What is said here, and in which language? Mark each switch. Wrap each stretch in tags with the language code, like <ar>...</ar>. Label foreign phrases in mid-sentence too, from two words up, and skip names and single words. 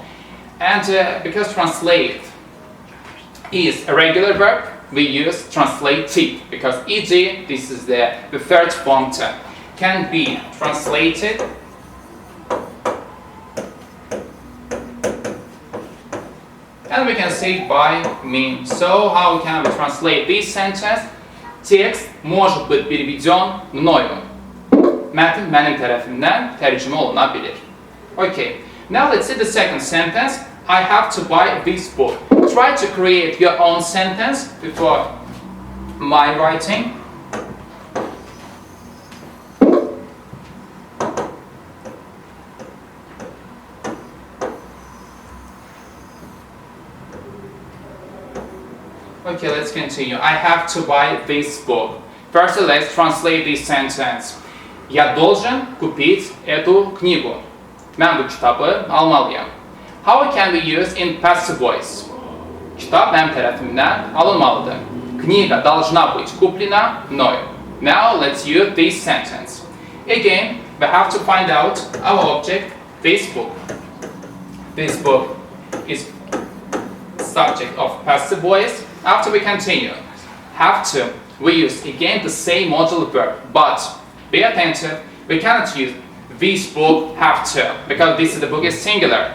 <en>And because translate is a regular verb, we use translated because ed, this is the third form term, can be translated and we can say by me. So how can we translate this sentence?</en> <ru>Текст может быть переведен мною.</ru> <az>Мәтін mənim tərəfimdən tərcümə olunabilir.</az> <en>Okay. Now let's see the second sentence. I have to buy this book. Try to create your own sentence before my writing. Okay, let's continue. I have to buy this book. First, let's translate this sentence.</en> <ru>Я должен купить эту книгу.</ru> <az>Mən bu kitabı almalıyam.</az> <en>How can we use in passive voice?</en> <az>Kitab mənim tərəfimdən alınmalıdır.</az> <ru>Книга должна быть куплена мною.</ru> <en>Now let's use this sentence. Again, we have to find out our object, this book. This book is subject of passive voice. After we continue, have to we use again the same modal verb, but be attentive, we cannot use this book have to, because this is the book is singular.</en>